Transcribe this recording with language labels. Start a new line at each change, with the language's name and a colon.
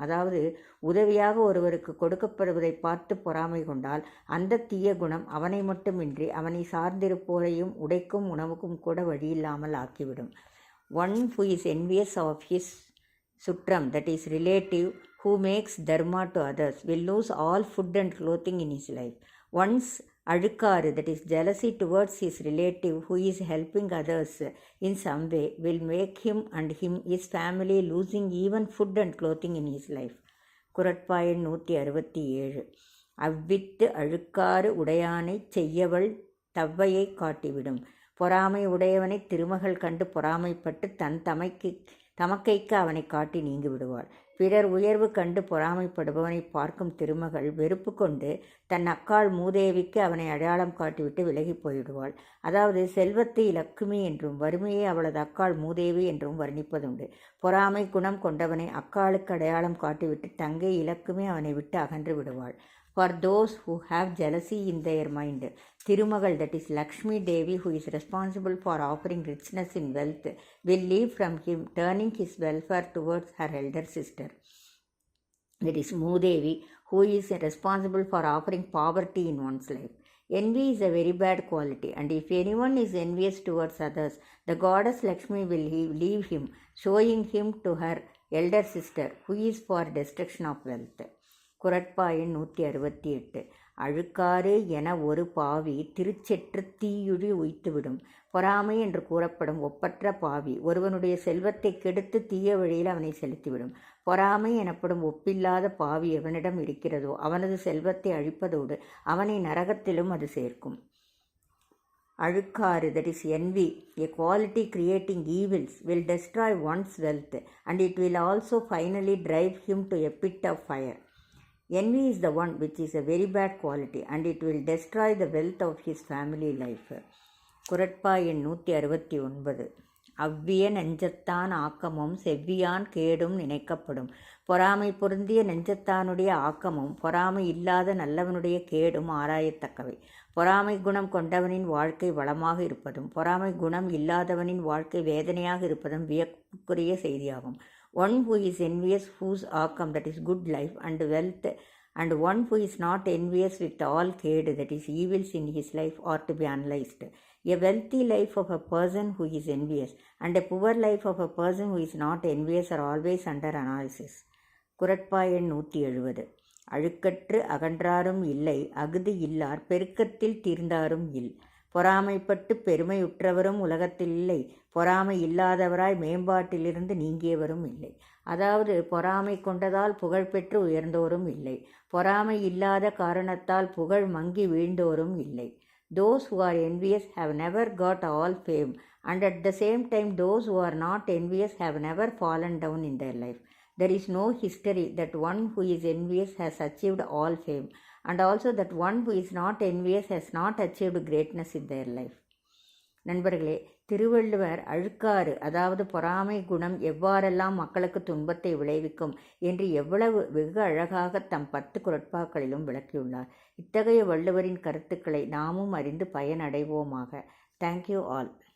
Tamil: அதாவது உதவியாக ஒருவருக்கு கொடுக்கப்படுவதை பார்த்து பொறாமை கொண்டால் அந்த தீய குணம் அவனை மட்டுமின்றி அவனை சார்ந்திருப்போரையும் உடைக்கும் உணவுக்கும் கூட வழியில்லாமல் ஆக்கிவிடும்.
English: One who is envious of his சுற்றம், that is relative, who makes dharma to others, will lose all food and clothing in his life. One's அழுக்காறு, that is jealousy towards his relative who is helping others in some way, will make him and his family losing even food and clothing in his life.
Tamil: குறட்பா எண் 167. அவ்வித்து அழுக்காறு உடையானைச் செய்யவள் தவ்வையை காட்டிவிடும். பொறாமை உடையவனை திருமகள் கண்டு பொறாமைப்பட்டு தன் தமக்கைக்கு அவனை காட்டி நீங்கி விடுவாள். பிறர் உயர்வு கண்டு பொறாமைப்படுபவனை பார்க்கும் திருமகள் வெறுப்பு கொண்டு தன் அக்காள் மூதேவிக்கு அவனை அடையாளம் காட்டிவிட்டு விலகி போய்விடுவாள். அதாவது செல்வத்தை லக்குமி என்றும் வறுமையை அவளது அக்காள் மூதேவி என்றும் வர்ணிப்பதுண்டு. பொறாமை குணம் கொண்டவனை அக்காளுக்கு அடையாளம் காட்டிவிட்டு தங்கை இலக்குமி அவனை விட்டு அகன்று விடுவாள்.
English: For those who have jealousy in their mind, Thirumagal, that is Lakshmi Devi, who is responsible for offering richness in wealth, will leave from him, turning his welfare towards her elder sister, that is Moodevi, who is responsible for offering poverty in one's life. Envy is a very bad quality, and if anyone is envious towards others, the goddess Lakshmi will leave him, showing him to her elder sister, who is for destruction of wealth.
Tamil: குறட்பா எண் 168. அழுக்காறு என ஒரு பாவி திருச்செற்று தீயுழி உய்த்துவிடும். பொறாமை என்று கூறப்படும் ஒப்பற்ற பாவி ஒருவனுடைய செல்வத்தை கெடுத்து தீய வழியில் அவனை செலுத்திவிடும். பொறாமை எனப்படும் ஒப்பில்லாத பாவி எவனிடம் இருக்கிறதோ அவனது செல்வத்தை அழிப்பதோடு அவனை நரகத்திலும் அது சேர்க்கும்.
English: அழுக்காறு, that is envy, a quality creating evils, will destroy one's wealth, and it will also finally drive him to a pit of fire. Envy is the one which is a very bad quality, and it will destroy the wealth of his family life.
Tamil: குறட்பா எண் 169. அவ்விய நெஞ்சத்தான் ஆக்கமும் செவ்வியான் கேடும் நினைக்கப்படும். பொறாமை பொருந்திய நெஞ்சத்தானுடைய ஆக்கமும் பொறாமை இல்லாத நல்லவனுடைய கேடும் ஆராயத்தக்கவை. பொறாமை குணம் கொண்டவனின் வாழ்க்கை வளமாக இருப்பதும் பொறாமை குணம் இல்லாதவனின் வாழ்க்கை வேதனையாக இருப்பதும் வியப்புக்குரிய செய்தியாகும்.
English: One who is envious, whose ஆக்கம், that is good life and wealth, and one who is not envious with all ked, that is evils in his life, are to be analyzed. A wealthy life of a person who is envious and a poor life of a person who is not envious are always under analysis.
Tamil: குறட்பா எண் 170. அழுக்கற்று அகன்றாரும் இல்லை, அகுது இல்லார் பெருக்கத்தில் தீர்ந்தாரும் இல். பொறாமைப்பட்டு பெருமையுற்றவரும் உலகத்தில் இல்லை, பொறாமை இல்லாதவராய் மேம்பாட்டிலிருந்து நீங்கியவரும் இல்லை. அதாவது பொறாமை கொண்டதால் புகழ் பெற்று உயர்ந்தோரும் இல்லை, பொறாமை இல்லாத காரணத்தால் புகழ் மங்கி வீழ்ந்தோரும் இல்லை.
English: Those who are envious have never got all fame, and at the same time those who are not envious have never fallen down in their life. There is no history that one who is envious has achieved all fame, and also that one who is not envious has not achieved greatness in their life.
Tamil: நண்பர்களே, திருவள்ளுவர் அழுக்காறு, அதாவது பொறாமை குணம் எவ்வாறெல்லாம் மக்களுக்கு துன்பத்தை விளைவிக்கும் என்று எவ்வளவு வெகு அழகாக தம் 10 குறட்பாக்களிலும் விளக்கியுள்ளார். இத்தகைய வள்ளுவரின் கருத்துக்களை நாமும் அறிந்து பயனடைவோமாக.
English: Thank you all.